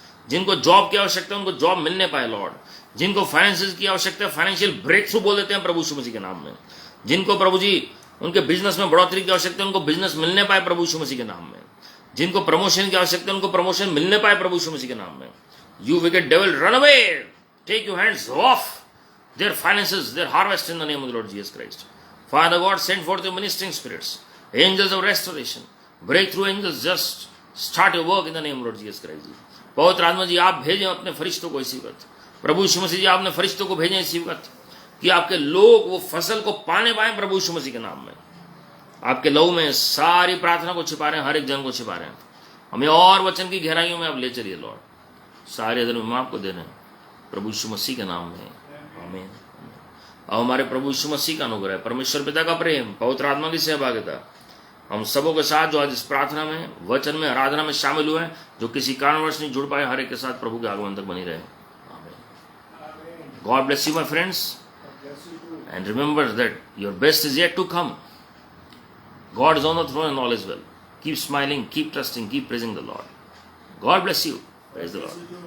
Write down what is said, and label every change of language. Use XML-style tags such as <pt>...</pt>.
<hi>जिनको जॉब की आवश्यकता है उनको जॉब मिलने पाए लॉर्ड। जिनको फाइनेंसेस की आवश्यकता है, फाइनेंशियल ब्रेक थ्रू बोल देते हैं प्रभु यीशु मसीह के नाम में। जिनको प्रभु जी उनके बिजनेस में बढ़ोतरी की आवश्यकता है, उनको बिजनेस मिलने पाए प्रभु यीशु मसीह के नाम में। जिनको प्रमोशन की आवश्यकता है, उनको प्रमोशन मिलने पाए प्रभु यीशु मसीह के नाम में।</hi> <en>You wicked devil, run away, take your hands off their finances, their harvest in the name of the Lord Jesus Christ. Father God, send forth your ministering spirits, angels of restoration, breakthrough angels, just start your work in the name of Lord Jesus Christ.</en> <hi>पवित्र आत्मा जी आप भेजें अपने फरिश्तों को इसी वक्त। प्रभु यीशु मसीह जी आपने फरिश्तों को भेजें इसी वक्त। कि आपके लोग वो फसल को पाने पाए प्रभु यीशु मसीह के नाम में। आपके लहू में सारी प्रार्थना को छिपा रहे हैं, हर एक जन को छिपा रहे हैं। हमें और वचन की गहराइयों में आप ले चलिए लॉर्ड। सारे अदर हम आपको दे रहे हैं प्रभु यीशु मसीह के नाम में, आमीन। अब हमारे प्रभु यीशु मसीह का अनुग्रह, परमेश्वर पिता का प्रेम, पवित्र आत्मा की सहभागिता हम सबों के साथ जो आज इस प्रार्थना में, वचन में, आराधना में शामिल हुए हैं, जो किसी कारणवश नहीं जुड़ पाए, हर एक के साथ प्रभु के आगमन तक बनी रहे, आमीन।</hi> <en>God bless you my friends, and remember that your best is yet to come. God is on the throne and all is well. Keep smiling, keep trusting, keep praising the Lord. God bless you. Praise the Lord.</en>